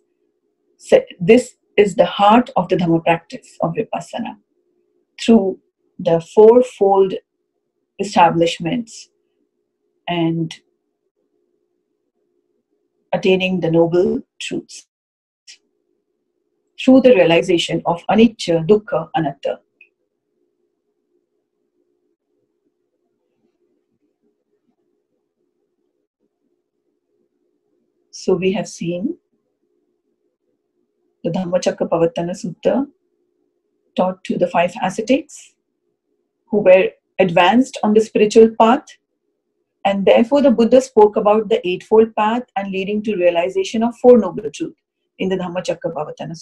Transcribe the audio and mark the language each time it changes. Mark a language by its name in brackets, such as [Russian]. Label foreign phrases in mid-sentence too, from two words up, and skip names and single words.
[English] So this is the heart of the Dhamma practice of Vipassana. Through the fourfold establishments and attaining the noble truths. Through the realization of [Pali] anicca, dukkha, anatta. [English] So we have seen the Dhammacakkappavattana Sutta taught to the 5 ascetics who were advanced on the spiritual path, and therefore the Buddha spoke about the eightfold path and leading to realization of Four Noble Truths in the Dhammacakkappavattana.